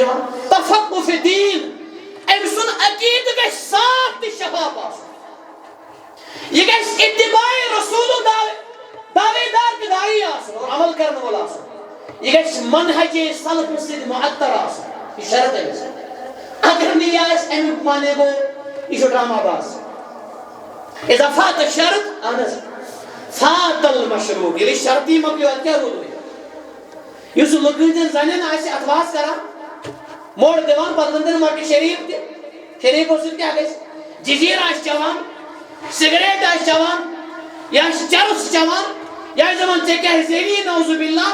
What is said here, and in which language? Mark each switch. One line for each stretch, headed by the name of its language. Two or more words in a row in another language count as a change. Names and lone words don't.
Kashmiri: یِوان تفقُہ فی الدین أمۍ سُنٛد عقیدٕ گژھِ صاف تہٕ شفاف آسُن یہ گژھِ اتباع رسولُک دعویدار تہٕ داعی آسُن اور عمل کرن وول آسُن یہ گژھِ منہج سلف سۭتۍ معطر آسُن یہ شرط أمِس اگر نہٕ یہِ آسہِ امیُک معنی گوٚو یہِ چھُ ڈرامہ باز
Arabic: اذا فات الشرط
Kashmiri: اہن حظ
Arabic: فات المشروط
Kashmiri: ییٚلہِ شرطی مۄکلیو اَدٕ کیٛاہ روٗد وۄنۍ یُس لُکہٕ زنٮ۪ن آسہِ اتواس کران موڑ دِوان پتہٕ ونن مۄٹہِ شریف تہِ شریفو سۭتۍ کیٛاہ گژھِ ججیٖر آسہِ چٮ۪وان سگریٹ آسہِ چٮ۪وان یا آسہِ چرس چٮ۪وان یا آسہِ دپان ژےٚ کیٛاہ زیوی
Arabic: نعوذ باللہ